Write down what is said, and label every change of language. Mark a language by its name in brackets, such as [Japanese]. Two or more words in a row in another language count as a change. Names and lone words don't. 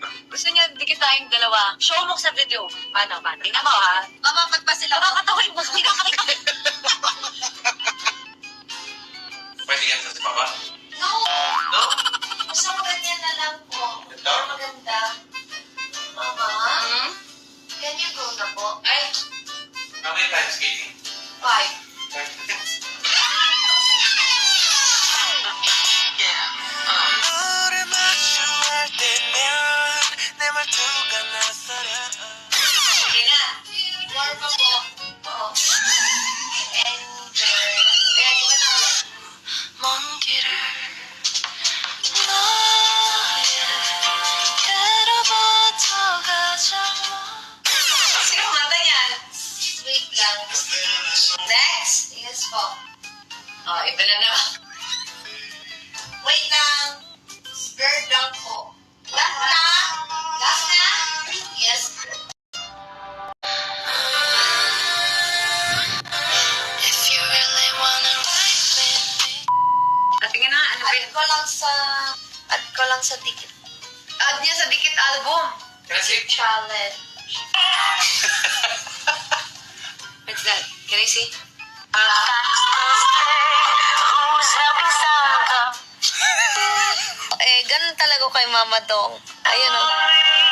[Filipino] Gusto niya dikit tayong dalawa. Show mo sa video. Paano? Tingnan mo ha. Mama, pagpa sila. Nakakatawin mo. Pinakakita. Pwede yan sa baba? [English] No! No? [Filipino] Gusto mo ganyan na lang po. Ito? Maganda. Mama? [English] Can you go [Filipino] na po? [English] Ay, How many times, Katie? 5. [Korean] 너를 마주할 때면 내 말투가 낯설어 [Filipino] Sige na. More pa po. Oo. And, ayan, iba na ulit. [Korean] 먼 길을 너에게로부터 가장 [Filipino] Sino kumanta niyan? Wait lang. Next? Yes po. Oh, iba na naman. Wait lang. Girl lang po. Last na? Last na? [English] Yes. If you really wanna ride with me [Filipino] At tingnan na, ano ba yun? Add ko lang sa dikit. Add niya sa dikit album. Kasi? [English] Challenge. What's that? Can I see? [Filipino] Ganun talaga kay Mama Dong. Ayun o.